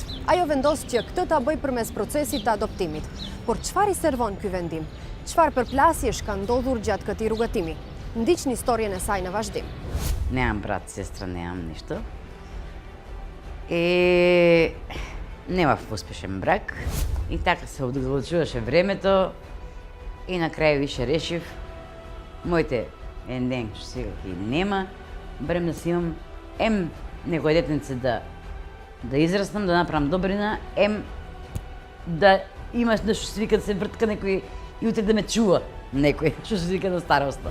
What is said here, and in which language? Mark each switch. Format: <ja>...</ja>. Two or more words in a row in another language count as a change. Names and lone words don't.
<sq>Ajo vendos që këtë ta bëj përmes procesit të adoptimit. Por çfarë i servon ky vendim? Çfarë përplasjesh ka ndodhur gjatë këtij rrugëtimi? Ndiqni historien e saj në vazhdim.</sq> <mk>Немам брат, сестра, немам ништо. Немав успешен брак. И така се одлучуваше времето и на крај више решив моите ден што сега ги нема, барем да си имам некој детенце да израснам, да направам добрина, да имаш нешто што се вика да се вртка некој и утре да ме чува некој што се вика на староста.</mk>